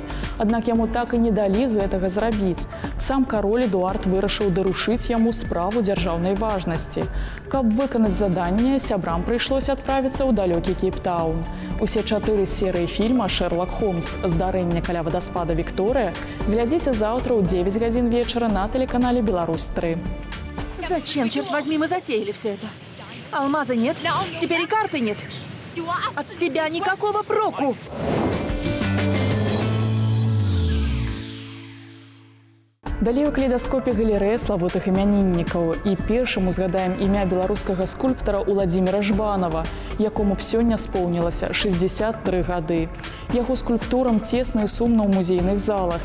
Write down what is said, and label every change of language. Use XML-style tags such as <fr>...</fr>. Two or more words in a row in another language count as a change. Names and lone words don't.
<be>Аднак яму так і не далі гэтага зрабіць. Сам кароль Эдуард вырашыў дарушыць яму справу дзяржаўнай важнасці. Каб выканаць заданне, сябрам прыйшлося адправіцца ў далёкі Кейптаун. Усе 4 серыі фільма «Шэрлак Холмс. Здарэнне каля вадаспада Вікторыя» глядзіце заўтра ў 9 гадзін вечара на тэлеканале «Беларусь-3».</be> <ru>Зачем, черт возьми, мы затеяли все это? Алмаза нет, теперь и карты нет. От тебя никакого проку.</ru> <be>Далей у калейдаскопе галерэя славутых імяніннікаў. І першым узгадаем імя беларускага скульптара Уладзіміра Жбанова, якому б сёння споўнілася 63 гады. Яго скульптурам цесна і сумна ў музейных залах.</be>